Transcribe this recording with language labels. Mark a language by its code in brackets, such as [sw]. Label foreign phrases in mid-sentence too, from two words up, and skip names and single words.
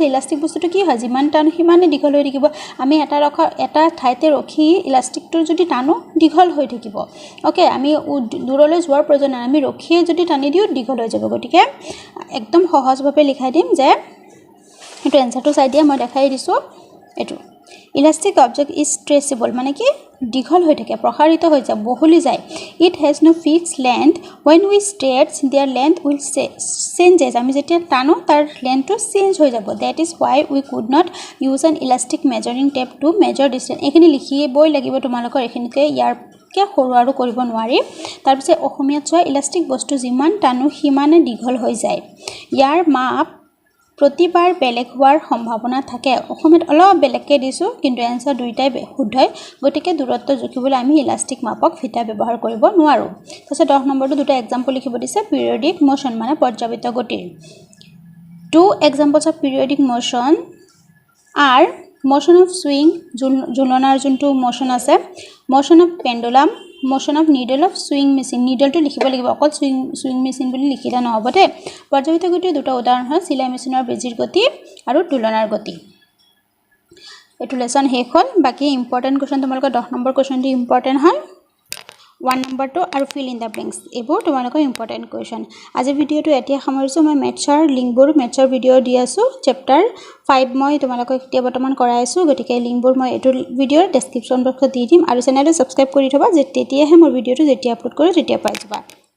[as] ইলাষ্টিক বস্তুটো কি হয় যিমান টান সিমানে দীঘল হৈ থাকিব আমি এটা ঠাইতে ৰখি ইলাষ্টিকটো যদি টানো দীঘল হৈ থাকিব ওকে আমি দূৰলৈ যোৱাৰ প্ৰয়োজন নাই আমি ৰখিয়ে যদি টানি দিও দীঘল হৈ যাব গতিকে একদম সহজভাৱে লিখাই দিম যে এটো এনসাৰটো চাই দিয়া মই দেখাই দিছো এটো ইলাষ্টিক [en] object is stretchable [as] মানে কি দীঘল হৈ থাকে প্ৰসাৰিত হৈ যায় বহলি যায় [en] it has no fixed length when we stretch their length will changes [as] আমি যেতিয়া টানো তাৰ লেন্থটো চেঞ্জ হৈ যাব [en] that is why we could not use an elastic measuring tape to measure distance [as] এখিনি লিখিবই লাগিব তোমালোকৰ এখিনিতে ইয়াৰ কে সৰু আৰু কৰিব নোৱাৰি তাৰ পিছে অসমীয়াত চোৱা ইলাষ্টিক বস্তু যিমান টানো সিমানে দীঘল হৈ যায় ইয়াৰ মাপ প্ৰতিবাৰ বেলেগ হোৱাৰ সম্ভাৱনা থাকে অসমীয়াত অলপ বেলেগকে দিছো কিন্তু এনসাৰ দুইটাই শুদ্ধ গতিকে দূৰত্ব জুখিবলৈ আমি ইলাষ্টিক মাপক ফিতা ব্যৱহাৰ কৰিব নোৱাৰো তাৰপিছত 10 নম্বৰটো দুটা এক্সাম্পল লিখিব দিছে [en] periodic motion [as] মানে পৰ্যাবৃত্ত গতিৰ [en] two examples of periodic motion are motion of swing [as] ঝুলনাৰ যোনটো মোশন আছে [en] motion of pendulum motion of needle of sewing machine needle [as] to লিখিব লাগিব অকল [en] sewing machine [as] বুলি লিখিলা নহব দে পৰ্যাবৃত্ত গতিৰ দুটা উদাহৰণ হয় সিলাই মেচিনৰ বেজিৰ গতি আৰু তুলনাৰ গতি এটো লেসন শেষ হ'ল বাকি [en] important question [as] তোমালোকৰ 10 নম্বৰ কোৱেশ্চনটো ইম্পৰ্টেন্ট হয় 1 নম্বৰটো আৰু [en] fill in the blanks [as] এবোৰ তোমালোকৰ [en] important question [as] আজি ভিডিঅটো এতিয়া সামৰিছো মই মেথছৰ লিংকবোৰ মেথছৰ ভিডিঅ দি আছো চেপ্টাৰ 5 মই তোমালোকক এতিয়া বৰ্তমান কৰাই আছো গতিকে লিংকবোৰ মই এটো ভিডিঅৰ [en] description box [as] দি দিম আৰু চেনেলটো সাবস্ক্ৰাইব কৰি থবা যে তেতিয়াহে মোৰ ভিডিঅটো যেতিয়া আপলোড কৰো তেতিয়া পাই যাবা